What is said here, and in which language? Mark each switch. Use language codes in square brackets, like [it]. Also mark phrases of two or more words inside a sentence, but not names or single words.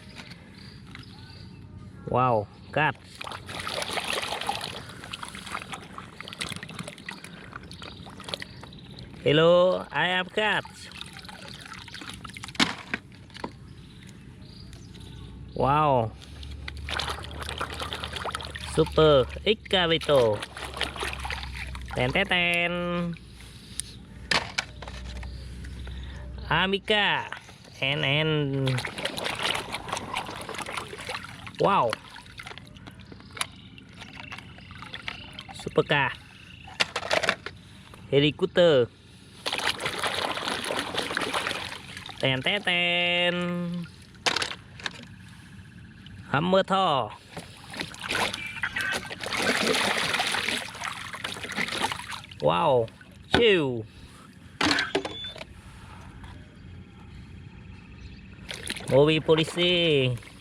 [en] Wow, cat. Hello, I am cat. Wow. Super Excavator. Ten ten ten. Amica. And wow. Supercar. Helikopter. Ten ten ten. Hammer Thor. Wow. [id] Chill. Mobil Polisi.